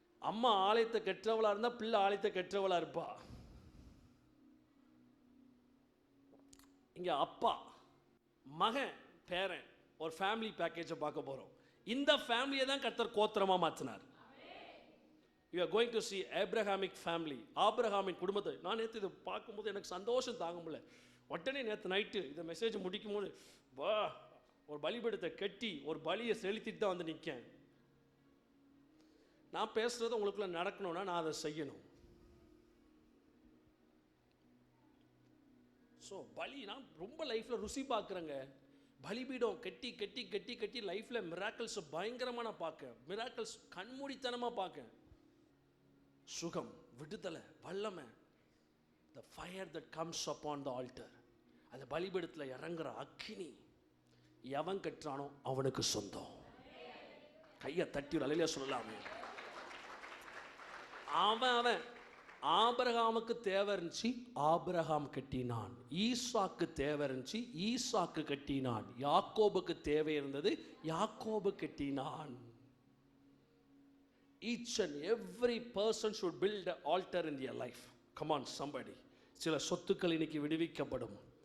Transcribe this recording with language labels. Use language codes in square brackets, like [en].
[ta] அம்மா ஆலயத்தை கெட்டவளாக இருந்தால் பிள்ளை ஆலயத்தை கெட்டவளாக இருப்பா. இங்கே அப்பா, மகன், பேரன், ஒரு ஃபேமிலி பேக்கேஜை பார்க்க போகிறோம். இந்த ஃபேமிலியை தான் கர்த்தர் கோத்திரமாக மாற்றினார். [en] You are going to see Abrahamic family. [ta] ஆபிரகாமின் குடும்பத்தை நான் நேற்று இதை பார்க்கும்போது எனக்கு சந்தோஷம் தாங்க முடியல. உடனே நேற்று நைட்டு இந்த மெசேஜ் முடிக்கும் போது ஒரு பலிபீடத்தை கட்டி ஒரு பலியை செலுத்திட்டு தான் வந்து நிற்கேன். நான் பேசுறது உங்களுக்குள்ள நடக்கணும்னா நான் அதை செய்யணும். ஸோ பலி நான் ரொம்ப லைஃப்பில் ருசி பார்க்குறேங்க. பலிபீடம் கட்டி கட்டி கட்டி கட்டி லைஃப்பில் மிராக்கிள்ஸ் பயங்கரமாக நான் பார்க்கேன். மிராக்கிள்ஸ் கண்மூடித்தனமாக பார்க்கேன். சுகம், விடுதலை, வல்லமை. [en] the fire that comes upon the altar, [ta] அந்த பலிபீடத்தில் இறங்குற அக்கினி எவன் கட்டுறானோ அவனுக்கு சொந்தம். கையை தட்டி ஒரு அலையில சொல்லலாமே. அவன் ஆபிரகாமுக்கு தேவை இருந்துச்சு, ஆபிரகாம் கட்டினான். ஈசாக்கு தேவை இருந்துச்சு, ஈசாக்கு கட்டினான். யாக்கோபுக்கு தேவை இருந்தது, யாக்கோபு கட்டினான். [en] Each and every person should build an altar in their life. Come on somebody. [ta] சில சொத்துக்கள் இன்னைக்கு விடுவிக்கப்படும்.